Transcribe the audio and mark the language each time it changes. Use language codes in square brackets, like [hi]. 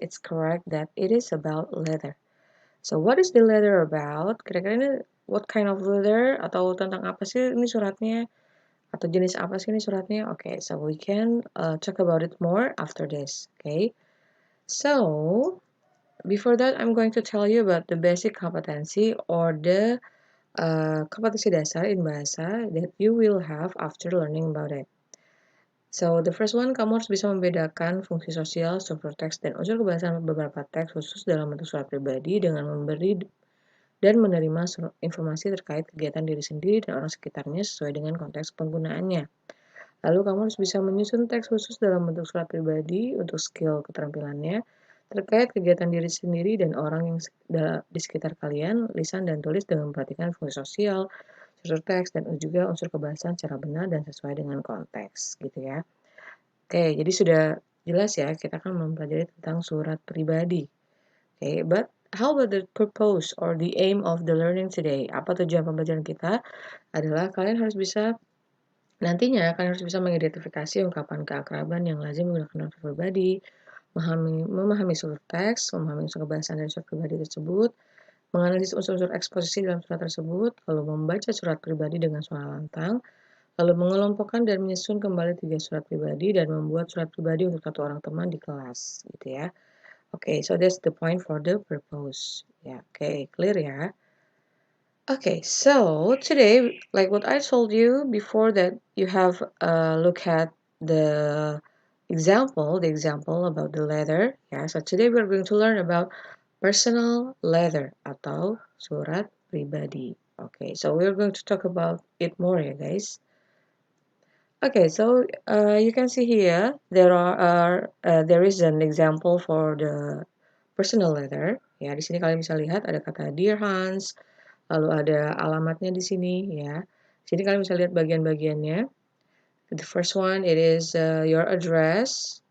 [en] It's correct that it is about letter. So what is the letter about? [id] Kira-kira ini [en] what kind of letter? [id] Atau tentang apa sih ini suratnya? Atau jenis apa sih ini suratnya? [en] Okay, so we can talk about it more after this. Okay. So before that, I'm going to tell you about the basic competency or the [id] kompetensi dasar [en] in bahasa that you will have after learning about it. So, the first one, [id] kamu harus bisa membedakan fungsi sosial, struktur teks, dan unsur kebahasaan beberapa teks khusus dalam bentuk surat pribadi dengan memberi dan menerima informasi terkait kegiatan diri sendiri dan orang sekitarnya sesuai dengan konteks penggunaannya. Lalu, kamu harus bisa menyusun teks khusus dalam bentuk surat pribadi untuk skill keterampilannya, terkait kegiatan diri sendiri dan orang yang di sekitar kalian, lisan dan tulis dengan memperhatikan fungsi sosial, struktur teks, dan juga unsur kebahasaan secara benar dan sesuai dengan konteks, gitu ya. Oke, jadi sudah jelas ya, kita akan mempelajari tentang surat pribadi. [en] Oke, but how about the purpose or the aim of the learning today? [id] Apa tujuan pembelajaran kita? Adalah nantinya kalian harus bisa mengidentifikasi ungkapan keakraban yang lazim menggunakan surat pribadi, memahami struktur teks, memahami unsur kebahasaan dari surat pribadi tersebut, menganalisis unsur-unsur eksposisi dalam surat tersebut, lalu membaca surat pribadi dengan suara lantang, lalu mengelompokkan dan menyusun kembali 3 surat pribadi dan membuat surat pribadi untuk 1 orang teman di kelas, gitu ya. [en] Okay, so that's the point for the purpose. Yeah, okay, clear ya. Okay, so today, like what I told you before, that you have a look at the example about the letter. Yeah, so today we're going to learn about personal letter [id] atau surat pribadi. [en] Okay, so we're going to talk about it more, ya guys. Okay, so you can see here there is an example for the personal letter. [id] Ya, di sini kalian bisa lihat ada kata Dear Hans, lalu ada alamatnya di sini ya. Sini kalian bisa lihat bagian-bagiannya. [en] The first one it is your address.